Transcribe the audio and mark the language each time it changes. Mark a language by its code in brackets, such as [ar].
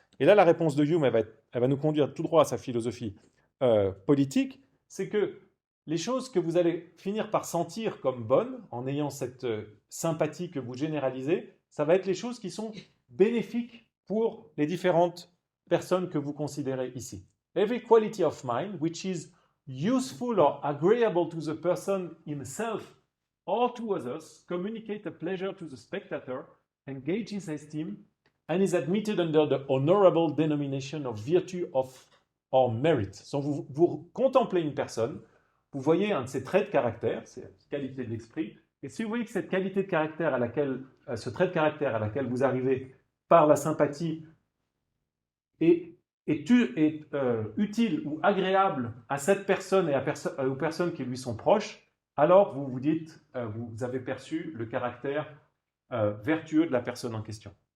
[fr] Et là, la réponse de Hume, elle va nous conduire tout droit à sa philosophie politique, c'est que les choses que vous allez finir par sentir comme bonnes, en ayant cette sympathie que vous généralisez, ça va être les choses qui sont bénéfiques pour les différentes personnes que vous considérez ici. [en] Every quality of mind which is useful or agreeable to the person himself or to others communicate a pleasure to the spectator, engage his esteem, and is admitted under the honorable denomination of virtue or merit. [fr] Donc vous contemplez une personne, vous voyez un de ses traits de caractère, ses qualités de l'esprit, et si vous voyez que cette qualité de caractère ce trait de caractère à laquelle vous arrivez par la sympathie est utile ou agréable à cette personne et aux personnes qui lui sont proches, alors vous vous dites, vous avez perçu le caractère vertueux de la personne en question.